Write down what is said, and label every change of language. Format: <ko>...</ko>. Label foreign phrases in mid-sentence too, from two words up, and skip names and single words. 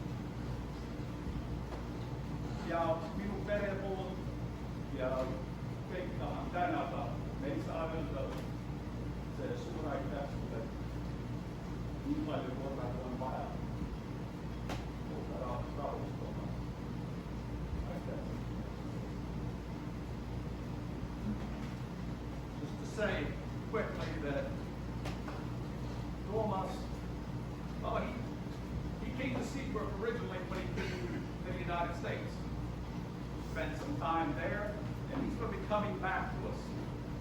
<et>Ja minu pere poolt ja kõik tahan tänada, me ei saa öelda see suur aitäh sulle, nii palju korraga on vaja. Rahustama. Aitäh.</et> <en>Just to say quickly that Thomas, well, he came to Seabrook originally when he came to the United States. Spent some time there, and he's going to be coming back to us.</en>